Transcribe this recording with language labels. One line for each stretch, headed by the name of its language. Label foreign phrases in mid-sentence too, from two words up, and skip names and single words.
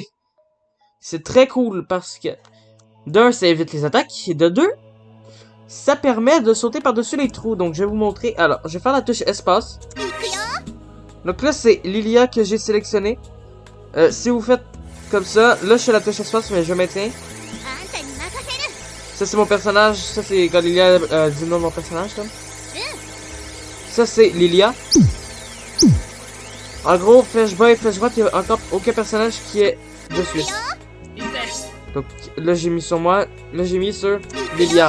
French: C'est très cool parce que, d'un, ça évite les attaques, et de deux, ça permet de sauter par-dessus les trous. Donc, je vais vous montrer. Alors, je vais faire la touche espace. Donc là, c'est Lilia que j'ai sélectionné. Si vous faites comme ça, là, je fais la touche espace, mais je maintiens.
Japanese: あんたに任せる
French: Ça, c'est mon personnage. Ça, c'est quand Lilia dit le nom de mon personnage, comme. Ça, c'est Lilia. En gros, flèche bas et flèche droite, il n'y a encore aucun personnage qui est de Suisse. Donc là, j'ai mis sur moi. Là, j'ai mis sur Lilia.